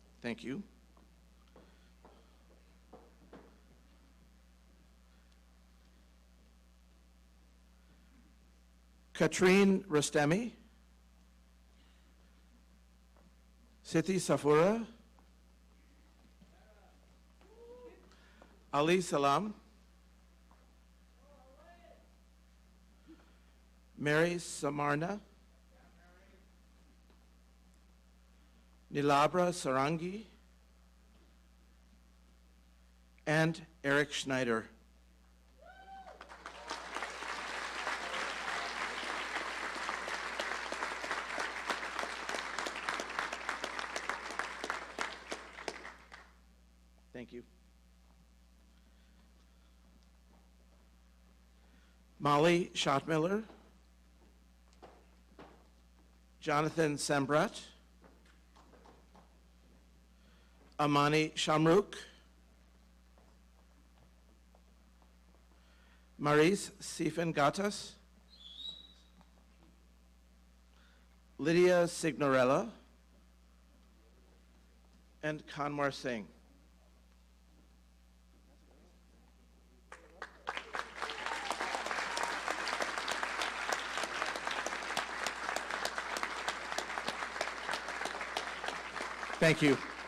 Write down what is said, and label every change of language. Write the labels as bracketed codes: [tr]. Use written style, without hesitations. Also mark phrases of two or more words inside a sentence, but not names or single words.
[en] Thank you. Katrine Rostemi, Siti Safura, Ali Salam, Mary Samarna, Nilabra Sarangi, and Eric Schneider. Thank you. Molly Schottmiller, Jonathan Sembrat, Amani Shamruk, Maris Sifan Gatas, Lydia Signorella, and Kanwar Singh. Thank you.